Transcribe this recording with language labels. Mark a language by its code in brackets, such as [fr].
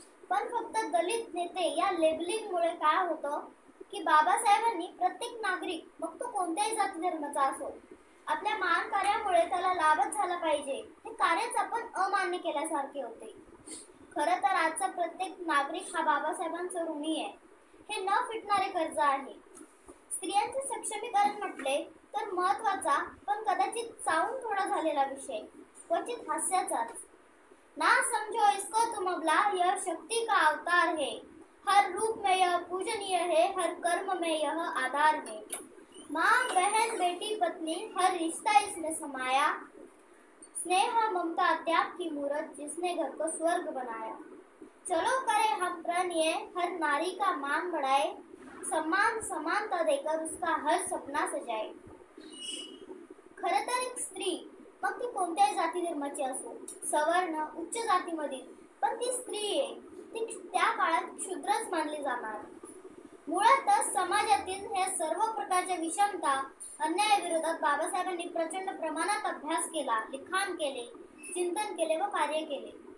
[mr] पण फक्त दलित नेते या लेबलिंगमुळे काय होतं की बाबासाहेबांनी प्रत्येक नागरिक, मग तो कोणत्याही जाती धर्माचा असो, आपल्या महान कार्यामुळे त्याला लाभच झाला पाहिजे हे कार्यच आपण अमान्य केल्यासारखे होते. खरं तर आजचा प्रत्येक नागरिक हा बाबासाहेबांचा ऋणी आहे. हे न फिटणारे कर्ज आहे. स्त्रियांचे सक्षमीकरण म्हटले तर महत्वाचा पण कदाचित चावून थोडा झालेला विषय, क्वचित हास्याचाच. [hi] ना समझो इसको तुम अबला, यह शक्ति का अवतार है, हर रूप में यह पूजनीय है, हर कर्म में यह आधार है. माँ, बहन, बेटी, पत्नी, हर रिश्ता इसमें समाया, स्नेह ममता त्याग की मूरत जिसने घर को स्वर्ग बनाया. चलो करे हम प्रण ये, हर नारी का मान बढ़ाए, सम्मान समानता देकर उसका हर सपना सजाए. [mr] खरं तर एक स्त्री, मग ती कोणत्याही जाती धर्माची असो, सवर्ण, उच्च जातीमधील, पण ती स्त्री आहे. ती त्या काळात क्षुद्रच मानली जाणार. मुळातच समाजातील हे सर्व प्रकारच्या विषमता, अन्यायाविरोधात बाबासाहेबांनी प्रचंड प्रमाणात अभ्यास केला, लिखाण केले, चिंतन केले व कार्य केले.